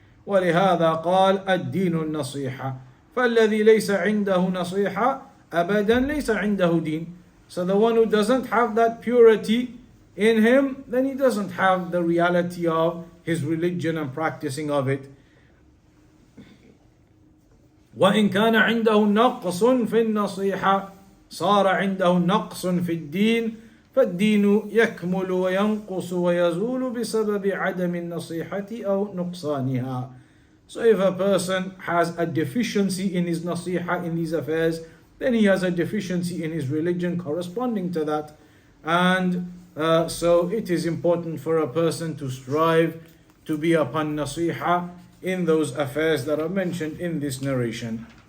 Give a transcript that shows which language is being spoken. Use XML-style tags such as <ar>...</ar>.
<ar>وَلِهَذَا قَالَ الدِّينُ النَّصِيحَةِ فَالَّذِي لَيْسَ عِنْدَهُ نَصِيحَةٌ أَبَدًا لَيْسَ عِنْدَهُ دِينٌ.</ar> <en>So the one who doesn't have that purity in him, then he doesn't have the reality of his religion and practicing of it.</en> <ar>وَإِنْ كَانَ عِنْدَهُ نَقْصٌ فِي النَّصِيحَةِ صار عنده نقص في الدين فالدين يكمل وينقص ويزول بسبب عدم النصيحة أو نقصانها.</ar> <en>So if a person has a deficiency in his nasiha in these affairs, then he has a deficiency in his religion corresponding to that. And so it is important for a person to strive to be upon nasiha in those affairs that are mentioned in this narration.</en>